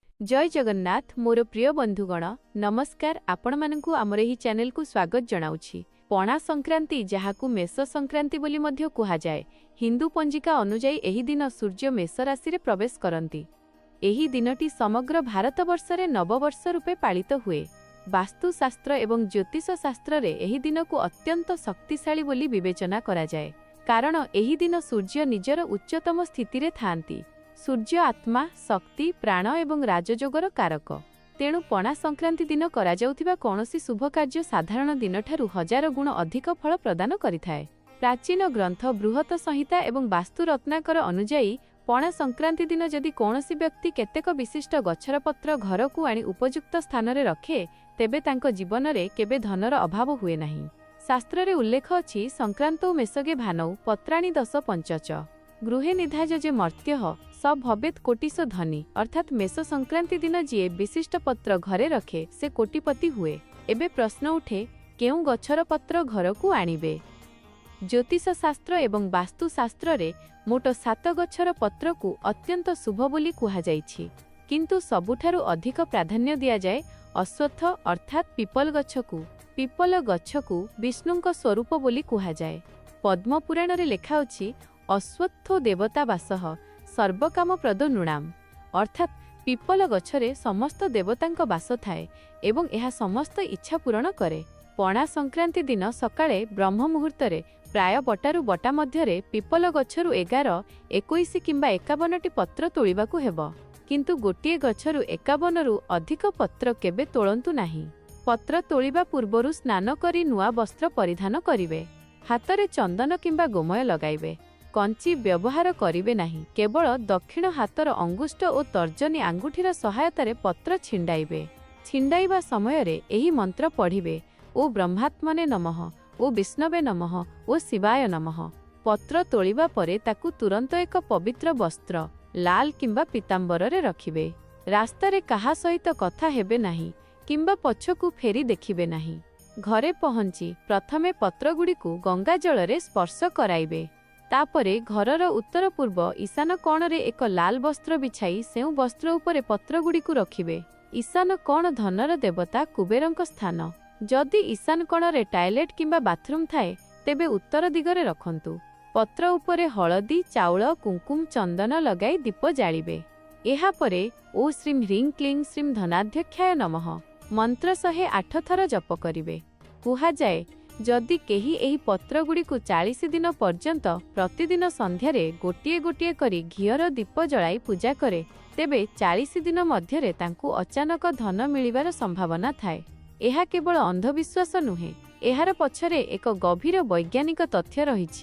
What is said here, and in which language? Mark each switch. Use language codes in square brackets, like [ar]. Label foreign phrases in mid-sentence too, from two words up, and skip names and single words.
[or] ଜୟ ଜଗନ୍ନାଥ ମୋର ପ୍ରିୟ ବନ୍ଧୁଗଣ ନମସ୍କାର। ଆପଣ ମାନଙ୍କୁ ଆମର ଏହି ଚ୍ୟାନେଲ କୁ ସ୍ୱାଗତ ଜଣାଉଛି। ପଣା ସଂକ୍ରାନ୍ତି ଯାହାକୁ ମେଷ ସଂକ୍ରାନ୍ତି ବୋଲି ମଧ୍ୟ କୁହା ଯାଏ। ହିନ୍ଦୁ ପଞ୍ଜିକା ଅନୁଯାୟୀ ଏହି ଦିନ ସୂର୍ଯ୍ୟ ମେଷ ରାଶି ରେ ପ୍ରବେଶ କରନ୍ତି। ଏହି ଦିନଟି ସମଗ୍ର ଭାରତବର୍ଷ ରେ ନବବର୍ଷ ରୂପେ ପାଳିତ ହୁଏ। ବାସ୍ତୁଶାସ୍ତ୍ର ଏବଂ ଜ୍ୟୋତିଷ ଶାସ୍ତ୍ର ରେ ଏହି ଦିନ କୁ ଅତ୍ୟନ୍ତ ଶକ୍ତିଶାଳୀ ବୋଲି ବିବେଚନା କରା ଯାଏ, କାରଣ ଏହି ଦିନ ସୂର୍ଯ୍ୟ ନିଜର ଉଚ୍ଚତମ ସ୍ଥିତି ରେ ଥାଆନ୍ତି। ସୂର୍ଯ୍ୟ ଆତ୍ମା, ଶକ୍ତି, ପ୍ରାଣ ଏବଂ ରାଜଯୋଗର କାରକ। ତେଣୁ ପଣା ସଂକ୍ରାନ୍ତି ଦିନ କରା ଯାଉଥିବା କୌଣସି ଶୁଭ କାର୍ଯ୍ୟ ସାଧାରଣ ଦିନ ଠାରୁ 1000 ଗୁଣ ଅଧିକ ଫଳ ପ୍ରଦାନ କରିଥାଏ। ପ୍ରାଚୀନ ଗ୍ରନ୍ଥ ବୃହତ ସଂହିତା ଏବଂ ବାସ୍ତୁ ରତ୍ନାକର ଅନୁଯାୟୀ ପଣା ସଂକ୍ରାନ୍ତି ଦିନ ଯଦି କୌଣସି ବ୍ୟକ୍ତି କେତେକ ବିଶିଷ୍ଟ ଗଛର ପତ୍ର ଘର କୁ ଆଣି ଉପଯୁକ୍ତ ସ୍ଥାନ ରେ ରଖେ, ତେବେ ତାଙ୍କ ଜୀବନ ରେ କେବେ ଧନର ଅଭାବ ହୁଏ ନାହିଁ। ଶାସ୍ତ୍ର ରେ ଉଲ୍ଲେଖ ଅଛି, [sa] संक्रांतौ मेषगे भानौ पत्राणि 10 पंचच गृहे निधाजजे मर्त्यः स भवेत् कोटिश धनी। [or] ଅର୍ଥାତ ମେଷ ସଂକ୍ରାନ୍ତି ଦିନ ଯିଏ ବିଶିଷ୍ଟ ପତ୍ର ଘରେ ରଖେ ସେ କୋଟିପତି ହୁଏ। ଏବେ ପ୍ରଶ୍ନ ଉଠେ, କେଉଁ ଗଛର ପତ୍ର ଘର କୁ ଆଣିବେ? ଜ୍ୟୋତିଷ ଶାସ୍ତ୍ର ଏବଂ ବାସ୍ତୁ ଶାସ୍ତ୍ର ରେ ମୋଟ 7 ଗଛର ପତ୍ର କୁ ଅତ୍ୟନ୍ତ ଶୁଭ ବୋଲି କୁହା ଯାଇଛି, କିନ୍ତୁ ସବୁଠାରୁ ଅଧିକ ପ୍ରାଧାନ୍ୟ ଦିଆ ଯାଏ ଅଶ୍ୱତ୍ଥ ଅର୍ଥାତ ପିପଳ ଗଛ କୁ। ପିପଳ ଗଛ କୁ ବିଷ୍ଣୁଙ୍କ ସ୍ୱରୂପ ବୋଲି କୁହା ଯାଏ। ପଦ୍ମ ପୁରାଣ ରେ ଲେଖା ଅଛି, [sa] अश्वत्थो देवता वासः सर्वकाम प्रद नृणाम। [or] ଅର୍ଥାତ ପିପଳ ଗଛରେ ସମସ୍ତ ଦେବତାଙ୍କ ବାସ ଥାଏ ଏବଂ ଏହା ସମସ୍ତ ଇଚ୍ଛା ପୂରଣ କରେ। ପଣା ସଂକ୍ରାନ୍ତି ଦିନ ସକାଳେ ବ୍ରହ୍ମ ମୁହୂର୍ତ୍ତରେ ପ୍ରାୟ ବଟାରୁ ବଟା ମଧ୍ୟରେ ପିପଳ ଗଛରୁ 11, 21 କିମ୍ବା 51ଟି ପତ୍ର ତୋଳିବାକୁ ହେବ, କିନ୍ତୁ ଗୋଟିଏ ଗଛରୁ 51 ରୁ ଅଧିକ ପତ୍ର କେବେ ତୋଳନ୍ତୁ ନାହିଁ। ପତ୍ର ତୋଳିବା ପୂର୍ବରୁ ସ୍ନାନ କରି ନୂଆ ବସ୍ତ୍ର ପରିଧାନ କରିବେ। ହାତରେ ଚନ୍ଦନ କିମ୍ବା ଗୋମୟ ଲଗାଇବେ। କଞ୍ଚି ବ୍ୟବହାର କରିବେ ନାହିଁ। କେବଳ ଦକ୍ଷିଣ ହାତର ଅଙ୍ଗୁଷ୍ଠ ଓ ତର୍ଜନୀ ଆଙ୍ଗୁଠିର ସହାୟତାରେ ପତ୍ର ଛିଣ୍ଡାଇବେ। ଛିଣ୍ଡାଇବା ସମୟ ରେ ଏହି ମନ୍ତ୍ର ପଢ଼ିବେ, [sa] ओ ब्रह्मात्मने नमः, ओ विष्णवे नमः, ओ शिवाय नमः। [or] ପତ୍ର ତୋଳିବା ପରେ ତାକୁ ତୁରନ୍ତ ଏକ ପବିତ୍ର ବସ୍ତ୍ର ଲାଲ କିମ୍ବା ପୀତାମ୍ବର ରେ ରଖିବେ। ରାସ୍ତା ରେ କାହା ସହିତ କଥା ହେବେ ନାହିଁ କିମ୍ବା ପଛକୁ ଫେରି ଦେଖିବେ ନାହିଁ। ଘରେ ପହଞ୍ଚି ପ୍ରଥମେ ପତ୍ର ଗୁଡ଼ି କୁ ଗଙ୍ଗା ଜଳ ରେ ସ୍ପର୍ଶ କରାଇବେ। ତାପରେ ଘରର ଉତ୍ତର ପୂର୍ବ ଈଶାନ କୋଣ ରେ ଏକ ଲାଲ ବସ୍ତ୍ର ବିଛାଇ ସେହି ବସ୍ତ୍ର ଉପରେ ପତ୍ର ଗୁଡ଼ି କୁ ରଖିବେ। ଈଶାନ କୋଣ ଧନର ଦେବତା କୁବେରଙ୍କ ସ୍ଥାନ। ଯଦି ଈଶାନ କୋଣ ରେ ଟଏଲେଟ କିମ୍ବା ବାଥରୁମ ଥାଏ, ତେବେ ଉତ୍ତର ଦିଗରେ ରଖନ୍ତୁ। ପତ୍ର ଉପରେ ହଳଦୀ, ଚାଉଳ, କୁଙ୍କୁମ, ଚନ୍ଦନ ଲଗାଇ ଦୀପ ଜାଳିବେ। ଏହା ପରେ [sa] ओ श्रीं ह्रीं क्लीं श्रीं धनाध्यक्षाय नमः [or] ମନ୍ତ୍ର 108 ଥର ଜପ କରିବେ। କୁହା ଯାଏ, ଯଦି କେହି ଏହି ପତ୍ର ଗୁଡ଼ି କୁ 40 ଦିନ ପର୍ଯ୍ୟନ୍ତ ପ୍ରତିଦିନ ସନ୍ଧ୍ୟାରେ ଗୋଟିଏ ଗୋଟିଏ କରି ଘିଅର ଦୀପ ଜଳାଇ ପୂଜା କରେ, ତେବେ 40 ଦିନ ମଧ୍ୟରେ ତାଙ୍କୁ ଅଚାନକ ଧନ ମିଳିବାର ସମ୍ଭାବନା ଥାଏ। ଏହା କେବଳ ଅନ୍ଧବିଶ୍ୱାସ ନୁହେଁ, ଏହାର ପଛରେ ଏକ ଗଭୀର ବୈଜ୍ଞାନିକ ତଥ୍ୟ ରହିଛି।